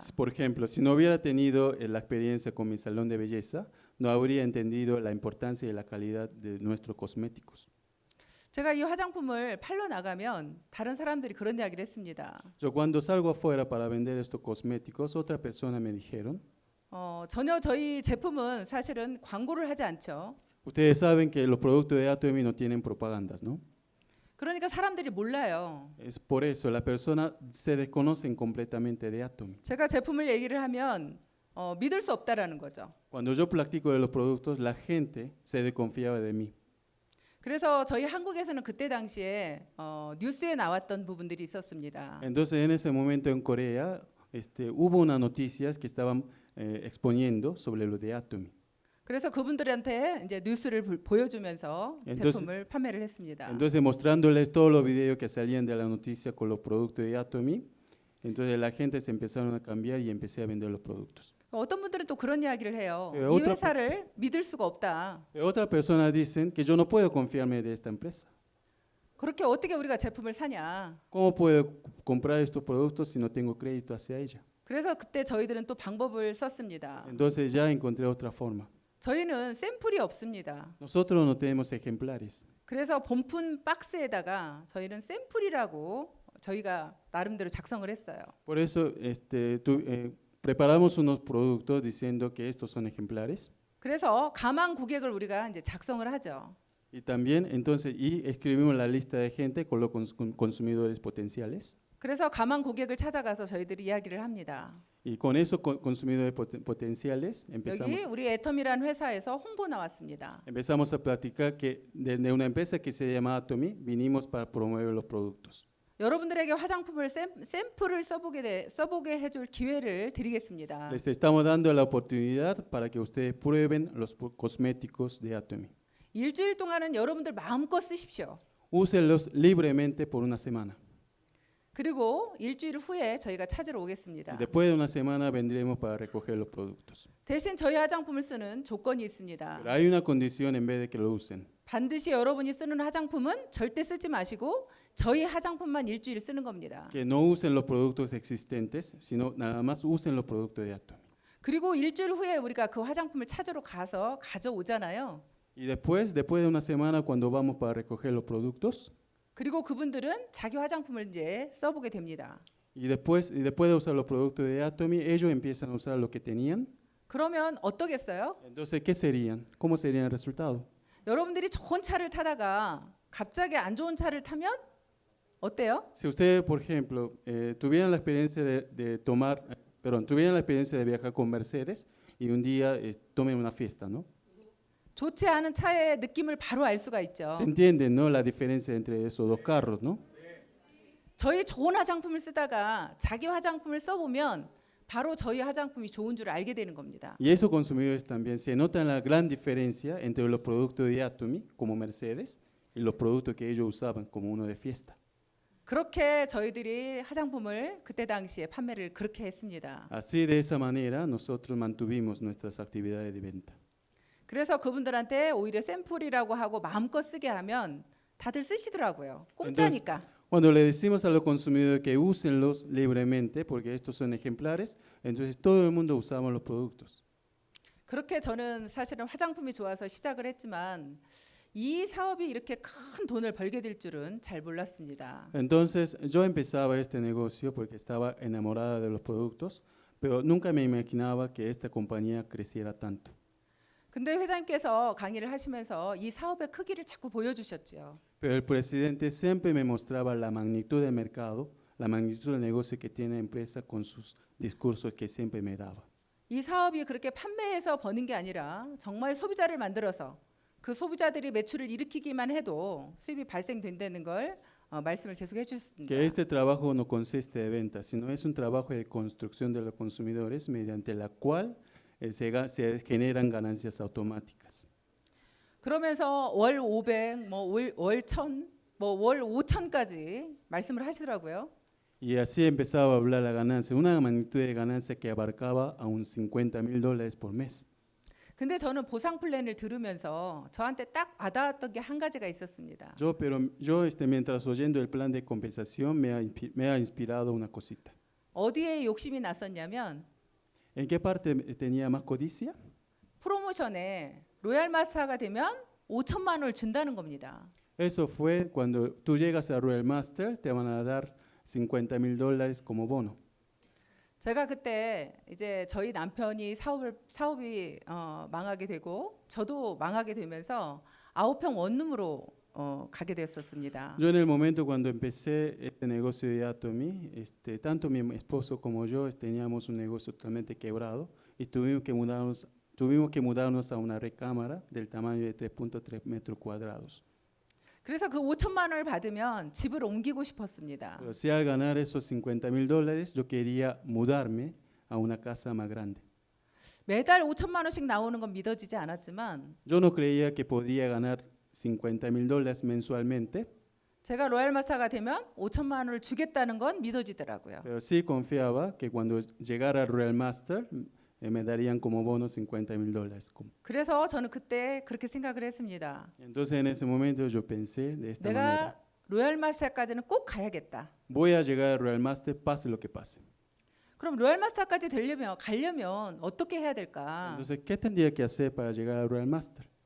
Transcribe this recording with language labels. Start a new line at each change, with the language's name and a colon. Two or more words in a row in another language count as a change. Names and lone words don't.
Spanish: Por ejemplo, si no hubiera tenido la experiencia con mi salón de belleza, no habría entendido la importancia y la calidad de nuestros cosméticos.
Korean: 제가 이 화장품을 팔러 나가면 다른 사람들이 그런 이야기를 했습니다.
Spanish: Yo cuando salgo afuera para vender estos cosméticos, otras personas me dijeron,
Korean: 전혀 저희 제품은 사실은 광고를 하지 않죠.
Spanish: ustedes saben que los productos de Atomy no tienen propagandas, ¿no?
Korean: 그러니까 사람들이 몰라요.
Spanish: Es por eso las personas se desconocen completamente de Atomy.
Korean: 제가 제품을 얘기를 하면 믿을 수 없다라는 거죠.
Spanish: Cuando yo platico de los productos, la gente se desconfiaba de mí.
Korean: 그래서 저희 한국에서는 그때 당시에 뉴스에 나왔던 부분들이 있었습니다.
Spanish: Entonces en ese momento en Corea hubo unas noticias que estaban exponiendo sobre lo de Atomy.
Korean: 그래서 그분들한테 이제 뉴스를 보여주면서
Spanish: Entonces-
Korean: 제품을 판매를 했습니다.
Spanish: Entonces mostrándoles todos los videos que salían de la noticia con los productos de Atomy, entonces la gente se empezaron a cambiar y empecé a vender los productos.
Korean: 어떤 분들은 또 그런 이야기를 해요. 이
Spanish: otra-
Korean: 회사를 믿을 수가 없다.
Spanish: Pero otras personas dicen que yo no puedo confiarme de esta empresa.
Korean: 그렇게 어떻게 우리가 제품을 사냐.
Spanish: ¿Cómo puedo comprar estos productos si no tengo crédito hacia ella?
Korean: 그래서 그때 저희들은 또 방법을 썼습니다.
Spanish: Entonces ya encontré otra forma.
Korean: 저희는 샘플이 없습니다.
Spanish: Nosotros no tenemos ejemplares.
Korean: 그래서 본품 박스에다가 저희는 샘플이라고 저희가 나름대로 작성을 했어요.
Spanish: Por eso preparamos unos productos diciendo que estos son ejemplares.
Korean: 그래서 가망 고객을 우리가 이제 작성을 하죠.
Spanish: Y también entonces escribimos la lista de gente con los consumidores potenciales.
Korean: 그래서 가망 고객을 찾아가서 저희들이 이야기를 합니다.
Spanish: Y con esos consumidores potenciales
Korean: 여기 우리 애텀이라는 회사에서 홍보 나왔습니다.
Spanish: empezamos a platicar que de una empresa que se llama Atomy vinimos para promover los productos.
Korean: 여러분들에게 화장품을 샘플을 써보게 해줄 기회를 드리겠습니다.
Spanish: Les estamos dando la oportunidad para que ustedes prueben los cosméticos de Atomy.
Korean: 일주일 동안은 여러분들 마음껏 쓰십시오.
Spanish: Úsenlos libremente por una semana.
Korean: 그리고 일주일 후에 저희가 찾으러
Spanish: Y
Korean: 오겠습니다.
Spanish: después de una semana vendremos para recoger los productos.
Korean: 대신 저희 화장품을 쓰는 조건이 있습니다.
Spanish: Pero hay una condición en vez de que lo usen.
Korean: 반드시 여러분이 쓰는 화장품은 절대 쓰지 마시고 저희 화장품만 일주일 쓰는 겁니다.
Spanish: Que no usen los productos existentes, sino nada más usen los productos de Atomy.
Korean: 그리고 일주일 후에 우리가 그 화장품을 찾으러 가서 가져오잖아요.
Spanish: Y después de una semana, cuando vamos para recoger los productos,
Korean: 그리고 그분들은 자기 화장품을 이제 써보게 됩니다.
Spanish: y después de usar los productos de Atomy, ellos empiezan a usar lo que tenían.
Korean: 그러면 어떠겠어요?
Spanish: Entonces, ¿qué serían? ¿Cómo sería el resultado?
Korean: 여러분들이 좋은 차를 타다가 갑자기 안 좋은 차를 타면 어때요?
Spanish: Si ustedes, por ejemplo, tuvieran la experiencia tuvieran la experiencia de viajar con Mercedes y un día tomen una fiesta, ¿no?
Korean: 좋지 않은 차의 느낌을 바로 알 수가 있죠.
Spanish: Se entiende, ¿no? La diferencia entre esos dos carros, ¿no?
Korean: 저희 좋은 화장품을 쓰다가 자기 화장품을 써보면 바로 저희 화장품이 좋은 줄 알게 되는 겁니다.
Spanish: Y esos consumidores también se notan la gran diferencia entre los productos de Atomy, como Mercedes, y los productos que ellos usaban como uno de fiesta.
Korean: 그렇게 저희들이 화장품을 그때 당시에 판매를 그렇게 했습니다. Así, de esa manera, nosotros mantuvimos nuestras actividades de venta. 그래서 그분들한테 오히려 샘플이라고 하고 마음껏 쓰게 하면 다들 쓰시더라고요. 공짜니까.
Spanish: Cuando le decimos a los consumidores que úsenlos libremente, porque estos son ejemplares, entonces todo el mundo usamos los productos.
Korean: 그렇게 저는 사실은 화장품이 좋아서 시작을 했지만 이 사업이 이렇게 큰 돈을 벌게 될 줄은 잘 몰랐습니다.
Spanish: Entonces yo empezaba este negocio porque estaba enamorada de los productos, pero nunca me imaginaba que esta compañía creciera tanto.
Korean: 근데 회장님께서 강의를 하시면서 이 사업의 크기를 자꾸 보여주셨죠.
Spanish: Pero el presidente siempre me mostraba la magnitud del mercado, la magnitud del negocio que tiene la empresa con sus discursos que siempre me daba.
Korean: 이 사업이 그렇게 판매해서 버는 게 아니라 정말 소비자를 만들어서 그 소비자들이 매출을 일으키기만 해도 수입이 발생된다는 걸 말씀을 계속 해주셨습니다.
Spanish: Que este trabajo no consiste de ventas, sino es un trabajo de construcción de los consumidores mediante la cual se generan ganancias automáticas.
Korean: 그러면서 월 500, 월 1000, 월 5000까지 말씀을 하시더라고요.
Spanish: Y así empezaba a hablar la ganancia, una magnitud de ganancia que abarcaba a un $50,000 por mes.
Korean: 근데 저는 보상 플랜을 들으면서 저한테 딱 와닿았던 게 한 가지가 있었습니다.
Spanish: Yo mientras oyendo el plan de compensación me ha inspirado una cosita.
Korean: 어디에 욕심이 났었냐면
Spanish: ¿En qué parte tenía más codicia?
Korean: 프로모션에 로얄 마스터가 되면 5천만 원을 준다는 겁니다.
Spanish: Eso fue cuando tú llegas a Royal Master, te van a dar $50,000 como bono.
Korean: 제가 그때 이제 저희 남편이 사업이 망하게 되고 저도 망하게 되면서 9평 원룸으로 가게 됐었습니다.
Spanish: Yo en el momento cuando empecé este negocio de Atomy, tanto mi esposo como yo teníamos un negocio totalmente quebrado y tuvimos que mudarnos a una recámara del tamaño de 3.3 metros cuadrados.
Korean: 그래서 그 5천만 원을 받으면 집을 옮기고 싶었습니다.
Spanish: Pero si al ganar esos $50,000, yo quería mudarme a una casa más grande.
Korean: 매달 5천만 원씩 나오는 건 믿어지지 않았지만
Spanish: Yo no creía que podía ganar $50,000 mensualmente,
Korean: 제가 로얄마스터가 되면 5천만 원을 주겠다는 건 믿어지더라고요.
Spanish: pero sí confiaba que cuando llegara al Royal Master me darían como bono $50,000.
Korean: 그래서 저는 그때 그렇게 생각을 했습니다.
Spanish: Entonces en ese momento yo pensé de esta manera,
Korean: 내가 로얄마스터까지는 꼭 가야겠다.
Spanish: voy a llegar al Royal Master pase lo que pase.
Korean: 그럼 로얄마스터까지 가려면 어떻게 해야 될까?
Spanish: Entonces, ¿qué tendría que hacer para llegar al Royal Master?